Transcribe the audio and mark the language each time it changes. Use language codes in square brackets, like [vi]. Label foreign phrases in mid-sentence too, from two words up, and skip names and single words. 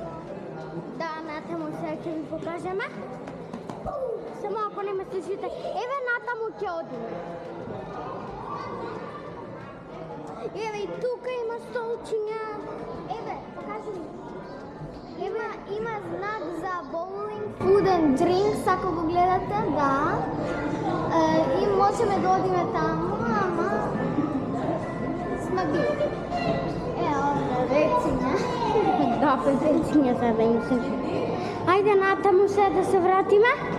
[mk] Да, натаму сега ќе ви покажеме. Само ако не ме слушате. Еве натаму ќе одиме. Еве и тука има столчиња. Еве, покажи ми. Еве има знак за [en] bowling, food and drinks, [mk] ако го гледате, да. И можеме да одиме таму, ама сме били. Овде, вециња. Да, петенциња за да им се. Ајде натаму сега да се вратиме.